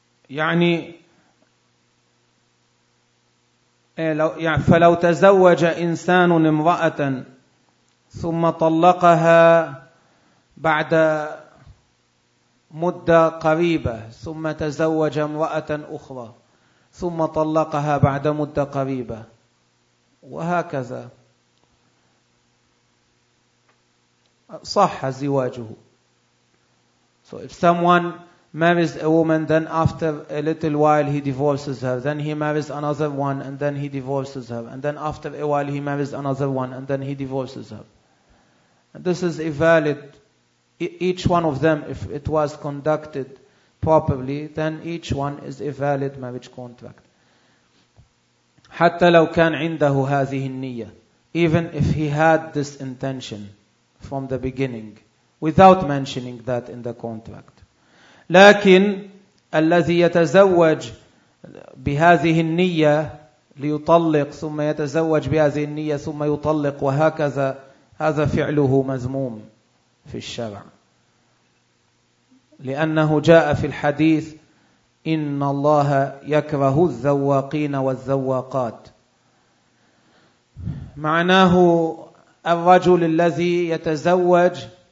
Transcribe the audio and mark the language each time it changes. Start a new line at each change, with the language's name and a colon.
Arabic: يعني فلو تزوج إنسان امرأة ثم طلقها بعد مدة قريبة ثم تزوج امرأة أخرى ثم طلقها بعد مدة قريبة وهكذا صح زواجه.
English: So if someone marries a woman then after a little while he divorces her, then he marries another one and then he divorces her, and then after a while he marries another one and then he divorces her, and this is a valid. Each one of them, if it was conducted properly, then each one is a valid marriage contract.
Arabic: حتى لو كان عنده هذه النية,
English: even if he had this intention from the beginning, without mentioning that in the contract.
Arabic: لكن الذي يتزوج بهذه النية ليطلق ثم يتزوج بهذه النية ثم يطلق وهكذا, هذا فعله مذموم في الشرع. لأنه جاء في الحديث إن الله يكره الزواقين والزواقات, معناه الرجل الذي يتزوج